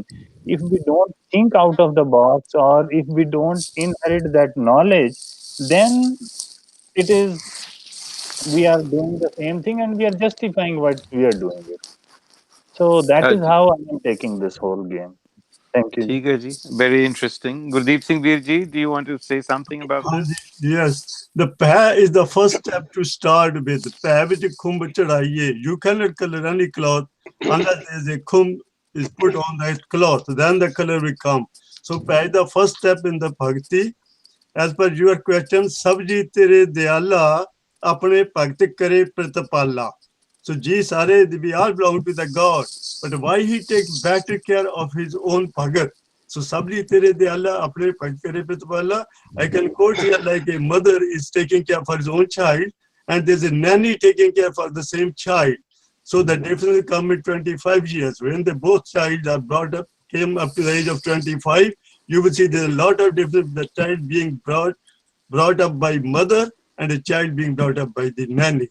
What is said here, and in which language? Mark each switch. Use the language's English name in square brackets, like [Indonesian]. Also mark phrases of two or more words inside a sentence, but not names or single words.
[English] If we don't think out of the box, or if we don't inherit that knowledge, then it is, we are doing the same thing and we are justifying what we are doing it. So that is Uh, how I am taking this whole game. Thank you. [Hindi] ठीक है जी, [English] very interesting. Gurdeep Singh Veer ji, do you want to say something about this? Hanji, yes, the peh is the first step to start with. Peh which [Punjabi] ਖੁੰਬ ਚੜ੍ਹਾਈਐ. [English] You cannot color any cloth unless there is a khumb is put on that cloth. Then the color will come. So peh is the first step in the bhakti. As per your question, [Punjabi] ਸਭਜੀ ਤੇਰੇ ਦਇਆਲਾ ਅਪਨੇ ਭਗਤ ਕਰੇ ਪ੍ਰਤਿਪਾਲਾ. [English] So [Punjabi] ਜੀ ਸਾਰੇ [English] we all belong to the God, but why he takes better care of his own bhagat? So [Punjabi] ਸਭਜੀ ਤੇਰੇ ਦਇਆਲਾ ਅਪਨੇ ਭਗਤ ਕਰੇ ਪ੍ਰਤਿਪਾਲਾ. [English] I can quote here like a mother is taking care for his own child, and there's a nanny taking care for the same child. So the difference come in 25 years. When the both child are brought up, came up to the age of 25, you will see there's a lot of difference. The child being brought up by mother and the child being brought up by the nanny.